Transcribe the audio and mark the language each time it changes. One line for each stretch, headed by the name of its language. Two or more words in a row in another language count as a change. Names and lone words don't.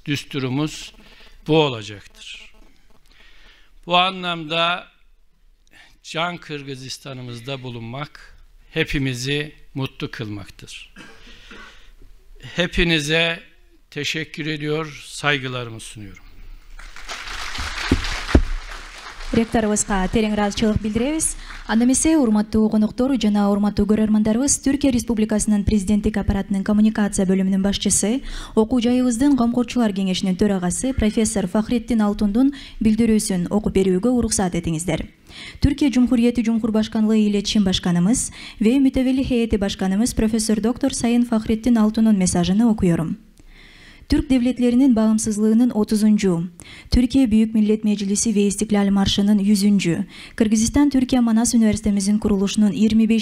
Turkish: Düsturumuz bu olacaktır. Bu anlamda can Kırgızistan'ımızda bulunmak hepimizi mutlu kılmaktır. Hepinize teşekkür ediyor, saygılarımı sunuyorum.
Kyrgyz: Rektorыбызга терең ыраазычылык билдиребиз. Анда эмесе урматтуу коноктор жана урматтуу көрөрмандарыбыз, Түркия Республикасынын президенттик аппаратынын коммуникация бөлүмүнүн башчысы, окуу жайыбыздын Камкорчулар кеңешинин төрагасы профессор Фахреттин Алтундун билдирүүсүн окуп берүүгө уруксат этиңиздер.
Turkish: Türkiye Cumhuriyeti Cumhurbaşkanlığı İletişim Başkanımız ve Mütevelli Heyeti Başkanımız Profesör Doktor Sayın Fahrettin Altun'un mesajını okuyorum. Türk devletlerinin bağımsızlığının 30. Türkiye Büyük Millet Meclisi ve İstiklal Marşı'nın 100. Kırgızistan-Türkiye Manas Üniversitemizin kuruluşunun 25.